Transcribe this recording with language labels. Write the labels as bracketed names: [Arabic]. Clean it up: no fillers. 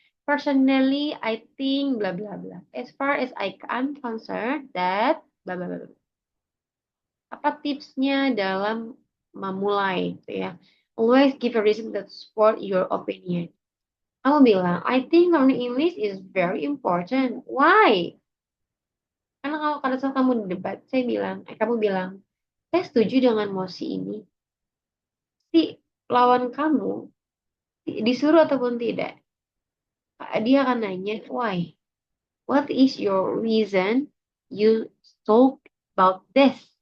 [English] Personally, I think bla bla bla. As far as I'm concerned, that bla bla bla. [Indonesian] Apa tipsnya dalam memulai, gitu ya? [English] Always give a reason that support your opinion. [Indonesian] Kamu bilang, [English] I think learning English is very important. Why? [Indonesian] Karena kalau pada saat kamu debat, kamu bilang, saya setuju dengan mosi ini. Si lawan kamu disuruh ataupun tidak, dia akan nanya, why? [English] What is your reason you talk about this?